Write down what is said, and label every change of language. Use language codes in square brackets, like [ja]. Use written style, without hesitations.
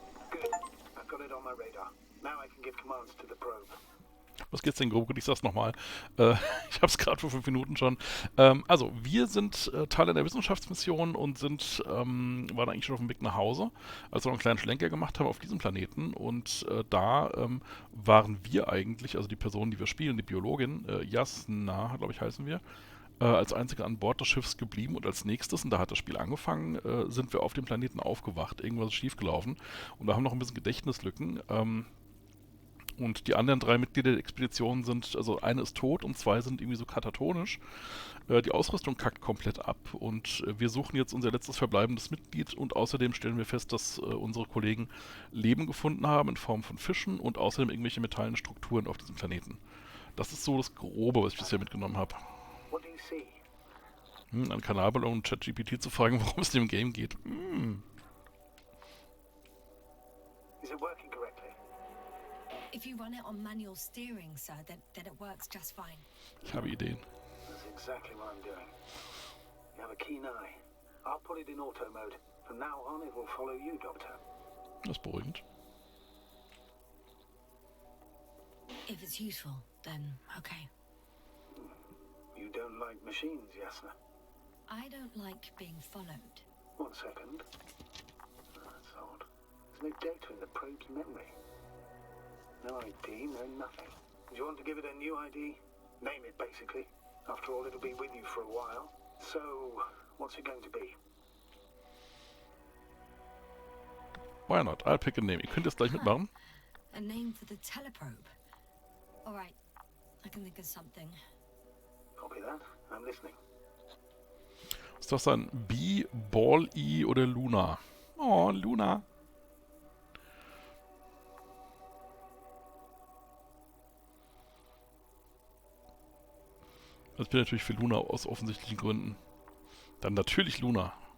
[en] Good. I've got it on my radar. Now I can give commands to the probe. [de] Was geht's denn grob? Ich sag's nochmal. Ich hab's gerade vor 5 Minuten schon. Also, wir sind Teil einer Wissenschaftsmission und waren eigentlich schon auf dem Weg nach Hause, als wir noch einen kleinen Schlenker gemacht haben auf diesem Planeten. Und da waren wir eigentlich, also die Person, die wir spielen, die Biologin, Jasna, glaube ich, heißen wir, als einzige an Bord des Schiffs geblieben. Und als nächstes, und da hat das Spiel angefangen, sind wir auf dem Planeten aufgewacht. Irgendwas ist schiefgelaufen. Und da haben wir noch ein bisschen Gedächtnislücken. Und die anderen 3 Mitglieder der Expedition sind, also eine ist tot und 2 sind irgendwie so katatonisch. Die Ausrüstung kackt komplett ab und wir suchen jetzt unser letztes verbleibendes Mitglied und außerdem stellen wir fest, dass unsere Kollegen Leben gefunden haben in Form von Fischen und außerdem irgendwelche metallenen Strukturen auf diesem Planeten. Das ist so das Grobe, was ich bisher mitgenommen habe. [en] What do you see? [de] Einen Kanalballon und ChatGPT zu fragen, worum es in dem Game geht. [en] Is it working correctly? If you run it on manual steering, sir, then it works just fine. [de] Ich habe Ideen. [en] That's exactly what I'm doing. You have a keen eye. I'll put it in auto mode. From now on, it will follow you, Doctor. [de] Das ist beruhigend. [en] If it's useful, then okay. You don't like machines, Jasna? I don't like being followed. 1 second. That's odd. There's no data in the probe's memory. No ID, no nothing. Do you want to give it a new ID? Name it, basically. After all, it'll be with you for a while. So, what's it going to be? Why not? I'll pick a name. [de] Ihr könnt jetzt gleich mitmachen. [en] A name for the teleprobe. All right, I can think of something. Copy that. I'm listening. [de] Ist das dann B, Ball-E oder Luna? Oh, Luna. Also ich bin natürlich für Luna aus offensichtlichen Gründen. Dann natürlich Luna.